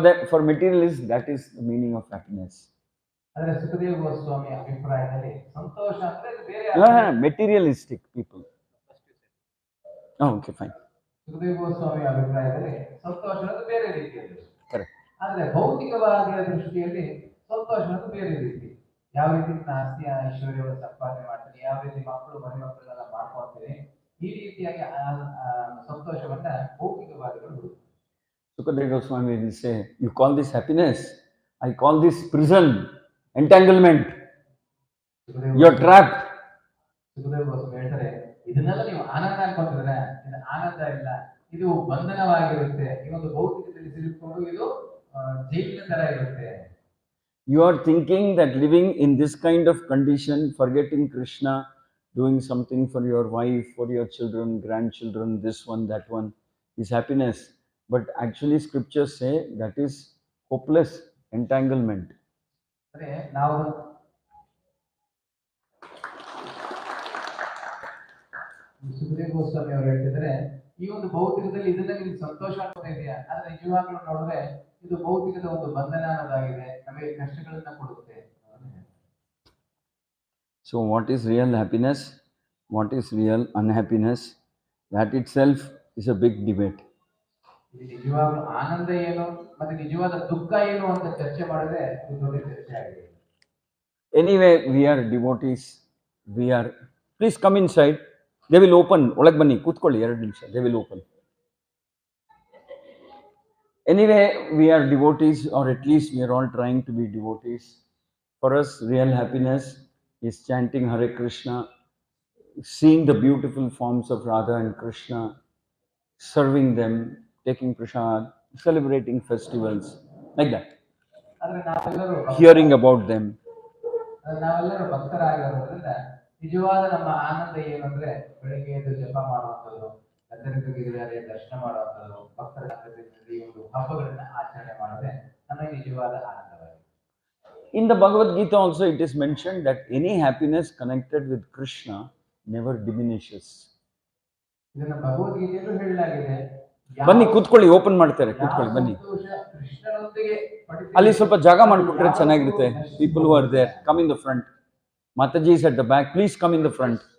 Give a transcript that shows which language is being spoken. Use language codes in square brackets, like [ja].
[en] For materialists, that is the meaning of happiness. [kn] ಆದರೆ ಸುಖದೇವ ಗೋಸ್ವಾಮಿ ಅಭಿಪ್ರಾಯದಲ್ಲಿ ಸಂತೋಷ ಅಂದ್ರೆ ಬೇರೆ [en] materialistic people. Oh, okay, fine. [kn] Sukhdev Goswami ಅಭಿಪ್ರಾಯದಲ್ಲಿ ಸಂತೋಷ ಅನ್ನೋದು ಬೇರೆ ರೀತಿಯಲ್ಲಿ. [en] Correct. [kn] ಆದ್ರೆ ಭೌತಿಕವಾದ ದೃಷ್ಟಿಯಲ್ಲಿ ಸಂತೋಷ ಅನ್ನೋದು ಬೇರೆ ರೀತಿ. ಯಾವ ರೀತಿ ಆಸ್ತಿ ಐಶ್ವರ್ಯವನ್ನು ಸಂಪಾದನೆ ಮಾಡ್ತೀನಿ, ಯಾವ ರೀತಿ ಮಕ್ಕಳು ಮನೆ ಮಕ್ಕಳನ್ನೆಲ್ಲ ಮಾಡ್ಕೊಳ್ತೀನಿ, ಈ ರೀತಿಯಾಗಿ ಸಂತೋಷವನ್ನ ಭೌತಿಕವಾದಿಗಳು ಹುಡುಕ್ತಾರೆ. [en] Sukadeva Goswami will say, you call this happiness? I call this prison, entanglement. You're trapped. [kn] Sukhdev Goswami ಹೇಳ್ತಾರೆ, ಇದನ್ನೆಲ್ಲ ನೀವು ಆನಂದ ಅನ್ಕೊಂಡ್ರೆ ಇದು ಆನಂದ ಇಲ್ಲ, ಇದು ಬಂಧನವಾಗಿರುತ್ತೆ. ಈ ಒಂದು ಭೌತಿಕದಲ್ಲಿ ಸಿಲುಕೊಂಡು ಇದು ಜೈಲಿನ ತರ ಇರುತ್ತೆ. [en] You are thinking that living in this kind of condition, forgetting Krishna, doing something for your wife, for your children, grandchildren, this one, that one is happiness. But actually, scriptures say that is hopeless entanglement. [kn] ಅಂದ್ರೆ ನಾವು ಸುಖದೇವ್ ಗೋಸ್ವಾಮಿ ಅವರು ಹೇಳ್ತಿದ್ರೆ ಈ ಒಂದು ಭೌತಿಕದಲ್ಲಿ ಇದನ್ನ ನಿಮ್ಗೆ ಸಂತೋಷ ಆಗ್ತಾ ಇದೆಯಾ, ಆದ್ರೆ ನಿಜವಾಗ್ಲೂ ನೋಡಿದ್ರೆ ಇದು ಭೌತಿಕದ ಒಂದು ಬಂಧನ ಅನ್ನೋದಾಗಿದೆ, ನಮಗೆ ಕಷ್ಟಗಳನ್ನ ಕೊಡುತ್ತೆ. [en] So what is real happiness? What is real unhappiness? That itself is a big debate. [kn] ಇದು ನಿಜವಾಗ್ಲೂ ಆನಂದ ಏನು ಮತ್ತೆ ನಿಜವಾದ ದುಃಖ ಏನು ಅಂತ ಚರ್ಚೆ ಮಾಡಿದ್ರೆ ಇದು ದೊಡ್ಡ ಚರ್ಚೆ ಆಗಿದೆ. [en] Anyway, we are devotees. We are. Please come inside. They will open. [kn] ಒಳಗೆ ಬನ್ನಿ ಕೂತ್ಕೊಳ್ಳಿ 2 ನಿಮಿಷ. [en] They will open. Anyway, we are devotees, or at least we are all trying to be devotees. For us, real happiness is chanting Hare Krishna, seeing the beautiful forms of Radha and Krishna, serving them, taking prasad, celebrating festivals, like that. [kn] ಆದ್ರೆ ನಾವೆಲ್ಲರೂ [en] Hearing about them. [kn] ನಾವೆಲ್ಲರೂ ಭಕ್ತರಾಗಿರೋದ್ರಿಂದ ನಿಜವಾದ ನಮ್ಮ ಆನಂದ ಏನು ಅಂದ್ರೆ ಬೆಳಿಗ್ಗೆ ಎದ್ದು ಜಪ ಮಾಡುವಂಥದ್ದು, ಗಂಧರ್ವಗಿರಿಯಾರೆ ದರ್ಶನ ಮಾಡುವಂಥದ್ದು, ಭಕ್ತರ ಸಂಘದಲ್ಲಿ ಒಂದು ಹಬ್ಬಗಳನ್ನ ಆಚರಣೆ ಮಾಡಿದ್ರೆ ನಮಗೆ ನಿಜವಾದ ಆನಂದವಾಗಿದೆ. [en] In the Bhagavad Gita also it is mentioned that any happiness connected with Krishna never diminishes. [kn] ಇದನ್ನ ಭಗವದ್ಗೀತೆಯಲ್ಲೂ ಹೇಳಲಾಗಿದೆ. ಬನ್ನಿ ಕೂತ್ಕೊಳ್ಳಿ, ಓಪನ್ ಮಾಡ್ತಾರೆ, ಕೂತ್ಕೊಳ್ಳಿ ಬನ್ನಿ. ಕೃಷ್ಣನೊಂದಿಗೆ ಅಲ್ಲಿ ಸ್ವಲ್ಪ ಜಾಗ ಮಾಡಿಕೊಟ್ರೆ ಚೆನ್ನಾಗಿರುತ್ತೆ. [en] People who are there, come in the front. Mataji is at the back. Please come in the front.